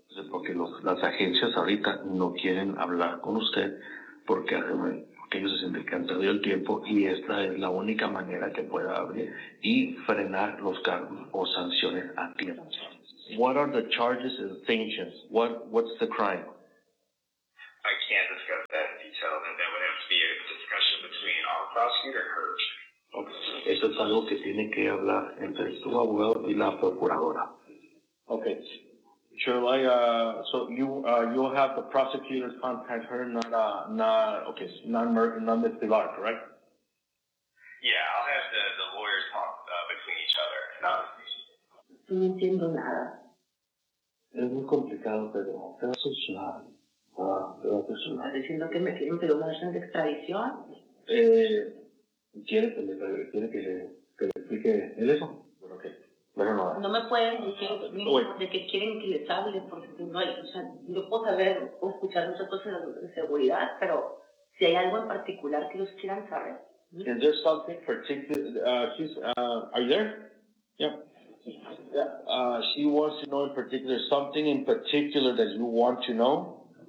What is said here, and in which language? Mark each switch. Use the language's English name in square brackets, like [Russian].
[Spanish] Porque las agencias ahorita no quieren hablar con usted porque además. Que ellos se sienten que han perdido el tiempo y esta es la única manera que pueda abrir y frenar los cargos o sanciones a tiempo. [English] What are the charges and sanctions? What's the crime? I can't discuss that in detail, and that would have to be a discussion between our prosecutor and her. Okay. [Spanish] Eso es algo que tiene que hablar entre tu abogado y la procuradora. [English] Okay. Shall I, you'll have the prosecutors contact her, not Ms. Pilar, correct? Yeah, I'll have the lawyers talk between each other. [Spanish] No entiendo nada. Es muy complicado, pero va a funcionar. ¿Estás diciendo que me quieren pedir una orden de extradición? ¿Quiere que le explique él eso? Bueno, ok. No me pueden decir de que quieren que les hable, porque no hay, o sea, yo puedo saber o escuchar muchas cosas de seguridad, pero si hay algo en particular que ellos quieran saber. [English] Is there something particular? Are you there? Yeah. She wants to know in particular something in particular that you want to know.